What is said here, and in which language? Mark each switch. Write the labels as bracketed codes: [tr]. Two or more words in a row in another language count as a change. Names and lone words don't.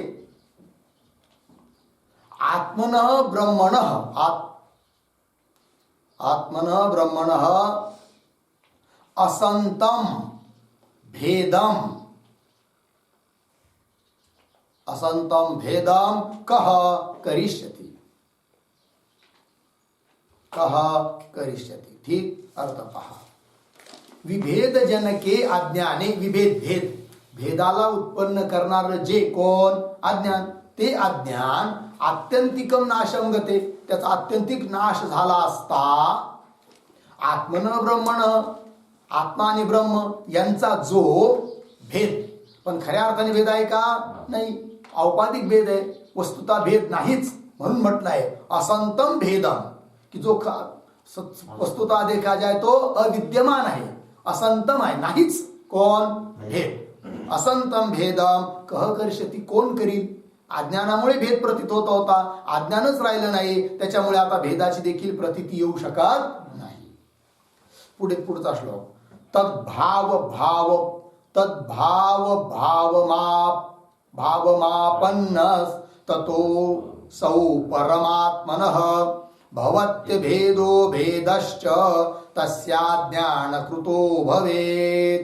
[sa] आत्मनः ब्रह्मणः, आत्मनः ब्रह्मणः असंतम भेदम, असंतम भेदम कः करिष्यति, कः करिष्यति. [mr] ठीक. अर्थ पहा. [sa] विभेद जनके अज्ञाने, [mr] विभेद भेद, भेदाला उत्पन्न करणार जे कोण अज्ञान, ते अज्ञान [sa] आत्यंतिकम नाशम गते, [mr] त्याचा आत्यंतिक नाश झाला असता [sa] आत्मन ब्रह्मण, [mr] आत्मा आणि ब्रह्म यांचा जो भेद, पण खऱ्या अर्थाने भेद आहे का नाही, औपाधिक भेद आहे, वस्तुता भेद नाहीच. म्हणून म्हटलं आहे [sa] असंतम भेदम, [mr] की जो वस्तुता [hi] देखा जाए तो [mr] अविद्यमान आहे, असंतम आहे, नाहीच कोण भेद. [sa] असंतम भेदम कह करिष्यति, [mr] कोण करील. अज्ञानामुळे भेद प्रतीत होत होता, अज्ञानच राहिलं नाही, त्याच्यामुळे आता भेदाची देखील प्रतीती येऊ शकत नाही. पुढचा श्लोक. [sa] तद्भाव भाव तद्भाव भावमापन्नस ततो सौ परमात्मनः भवत्य भेदो भेदश्च तस्याज्ञानकृतो भवेत्.